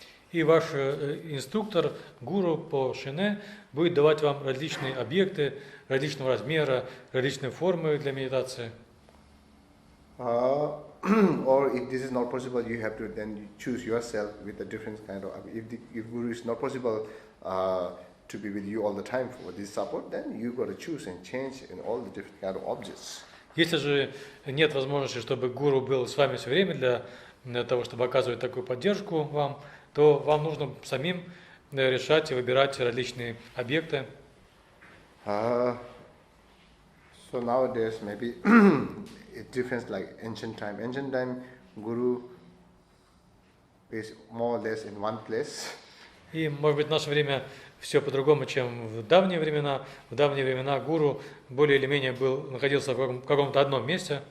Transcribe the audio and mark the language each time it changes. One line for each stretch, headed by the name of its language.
Russian: И ваш инструктор, гуру по шине, будет давать вам различные объекты различного размера, различные формы для медитации.
English: Or if this is not possible, you have to then choose yourself with a different kind of. If guru is not possible to be with you all the time for this support, then you got to choose and change in all the different kind of objects.
Russian: Если же нет возможности, чтобы гуру был с вами все время для того, чтобы оказывать такую поддержку вам, то вам нужно самим решать и выбирать различные объекты.
English: So nowadays maybe it difference like ancient time. Ancient time, guru is more or less in one place.
Russian: И, может быть, в наше время все по-другому, чем в давние времена. В давние времена гуру более или менее находился в каком-то одном месте.